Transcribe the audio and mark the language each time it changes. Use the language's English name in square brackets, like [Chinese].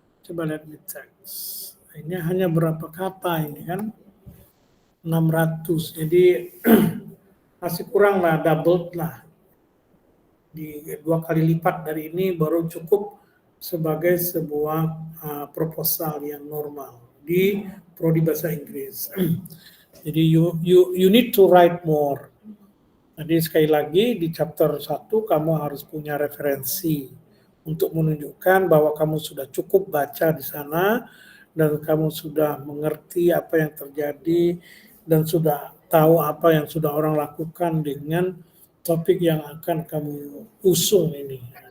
[Indonesian] Coba lihat di teks. Ini hanya berapa kata ini kan? 600. Jadi masih kurang lah, double lah. Di 2 kali lipat dari ini baru cukup sebagai sebuah proposal yang normal di prodi bahasa Inggris. Jadi [English] you need to write more. [Indonesian] Jadi sekali lagi di chapter 1 kamu harus punya referensi untuk menunjukkan bahwa kamu sudah cukup baca di sana dan kamu sudah mengerti apa yang terjadi dan sudah tahu apa yang sudah orang lakukan dengan topik yang akan kamu usung ini.